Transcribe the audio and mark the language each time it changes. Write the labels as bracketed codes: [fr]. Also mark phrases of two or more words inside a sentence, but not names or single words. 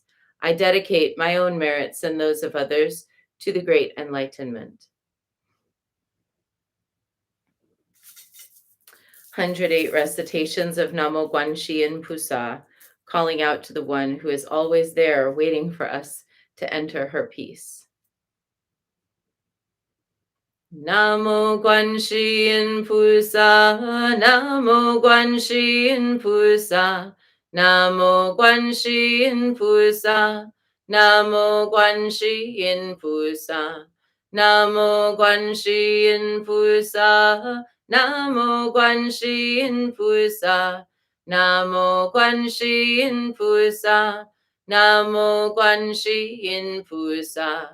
[en] I dedicate my own merits and those of others to the great enlightenment. 108 recitations of [zh] 南无观音菩萨, [en] calling out to the one who is always there waiting for us to enter her peace. [zh] 南无观音菩萨，南无观音菩萨，南无观音菩萨，南无观音菩萨，南无观音菩萨，南无观音菩萨，南无观音菩萨，南无观音菩萨.